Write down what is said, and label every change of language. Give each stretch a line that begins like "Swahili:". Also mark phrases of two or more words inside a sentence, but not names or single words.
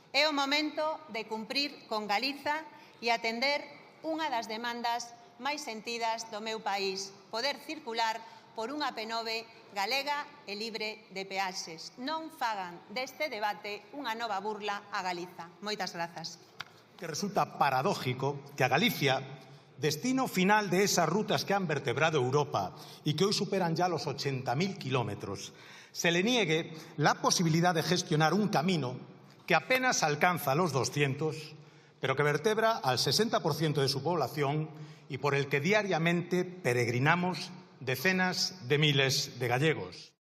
Galician: É o momento de cumprir con Galiza e atender unha das demandas máis sentidas do meu país, poder circular por unha P9 galega e libre de peaxes. Non fagan deste debate unha nova burla a Galiza. Moitas grazas.
Spanish: Que resulta paradójico que a Galicia, destino final de esas rutas que han vertebrado Europa y que hoy superan ya los 80.000 kilómetros, se le niegue la posibilidad de gestionar un camino que apenas alcanza los 200, pero que vertebra al 60% de su población y por el que diariamente peregrinamos decenas de miles de gallegos.